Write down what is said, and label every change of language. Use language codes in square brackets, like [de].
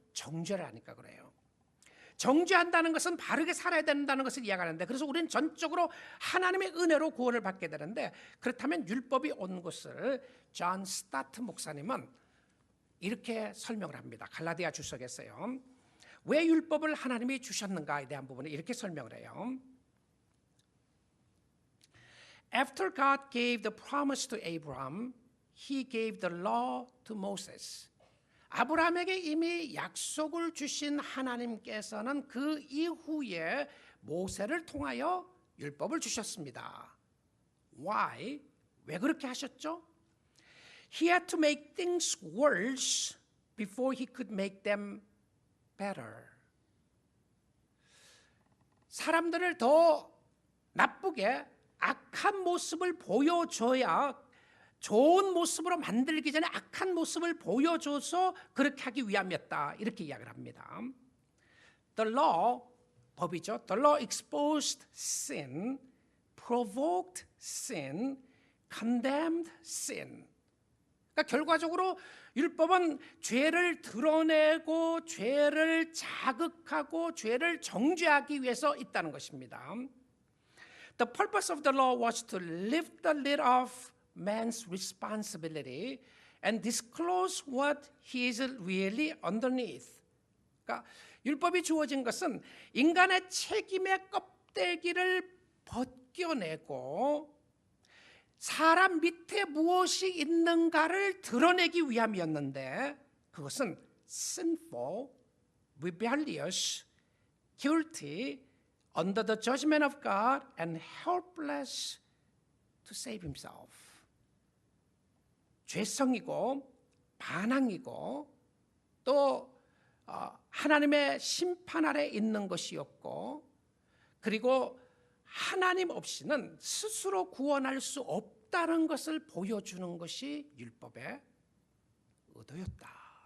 [ko] 정죄를 하니까 그래요. 정죄한다는 것은 바르게 살아야 된다는 것을 이야기하는데, 그래서 우리는 전적으로 하나님의 은혜로 구원을 받게 되는데, 그렇다면 율법이 온 것을 존 스타트 목사님은 이렇게 설명을 합니다. 갈라디아 주석에서요. 왜 율법을 하나님이 주셨는가에 대한 부분을 이렇게 설명을 해요. [en] After God gave the promise to Abraham, He gave the law to Moses. [ko] 아브라함에게 이미 약속을 주신 하나님께서는 그 이후에 모세를 통하여 율법을 주셨습니다. [en] Why? [ko] 왜 그렇게 하셨죠? [en] He had to make things worse before he could make them better. [ko] 사람들을 더 나쁘게 악한 모습을 보여줘야 좋은 모습으로 만들기 전에 악한 모습을 보여줘서 그렇게 하기 위함이었다. 이렇게 이야기를 합니다. [en] The law, [ko] 법이죠. [en] The law exposed sin, provoked sin, condemned sin. [ko] 그러니까 결과적으로 율법은 죄를 드러내고 죄를 자극하고 죄를 정죄하기 위해서 있다는 것입니다. [en] The purpose of the law was to lift the lid off man's responsibility and disclose what he is really underneath. [ko] 그러니까 율법이 주어진 것은 인간의 책임의 껍데기를 벗고 벗겨내고 사람 밑에 무엇이 있는가를 드러내기 위함이었는데 그것은 [en] sinful, rebellious, guilty, under the judgment of God and helpless to save himself. [ko] 죄성이고 반항이고 또 하나님의 심판 아래 있는 것이었고 그리고 하나님 없이는 스스로 구원할 수 없다는 것을 보여주는 것이 율법의 의도였다.